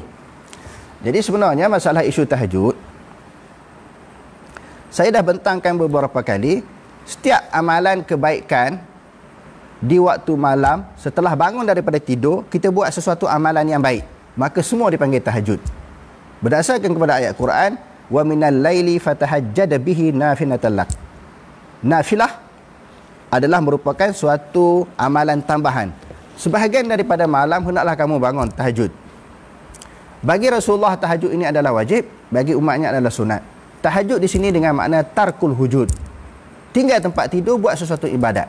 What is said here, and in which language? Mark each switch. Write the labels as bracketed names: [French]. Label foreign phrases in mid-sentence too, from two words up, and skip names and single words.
[Malay] Jadi sebenarnya masalah isu tahajud, saya dah bentangkan beberapa kali, setiap amalan kebaikan di waktu malam setelah bangun daripada tidur, kita buat sesuatu amalan yang baik, maka semua dipanggil tahajud. Berdasarkan kepada ayat Quran, [Arabic] ومن الليل فتهجد به نافلة لك. [Malay] Nafilah adalah merupakan suatu amalan tambahan. Sebahagian daripada malam hendaklah kamu bangun tahajud. Bagi Rasulullah tahajud ini adalah wajib, bagi umatnya adalah sunat. Tahajud di sini dengan makna [Arabic] ترك الهجود. [Malay] Tinggal tempat tidur buat sesuatu ibadat.